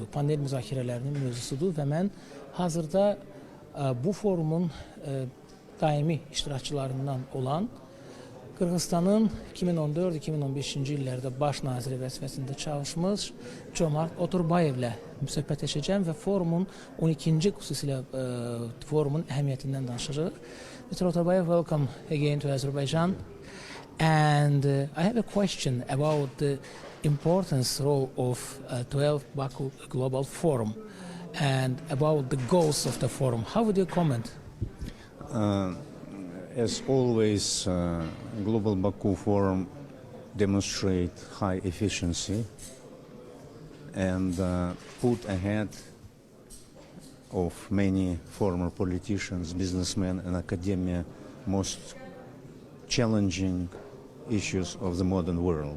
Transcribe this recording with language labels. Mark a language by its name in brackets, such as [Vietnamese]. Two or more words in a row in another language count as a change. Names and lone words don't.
[Azerbaijani] Panel müzakirələrinin mövzusudur və mən hazırda bu forumun daimi iştirakçılarından olan Qırğızstanın 2014-2015-ci illərdə baş naziri vəzifəsində çalışmış Comart Oturbayevlə söhbət edəcəm və forumun 12-ci xüsusilə forumun əhəmiyyətindən danışırıq. [English] Mr. Oturbayev, welcome again to Azerbaijan. And I have a question about the importance role of 12th Baku Global Forum and about the goals of the forum. How would you comment? As always, Global Baku Forum demonstrate high efficiency and put ahead of many former politicians, businessmen and academia most challenging issues of the modern world.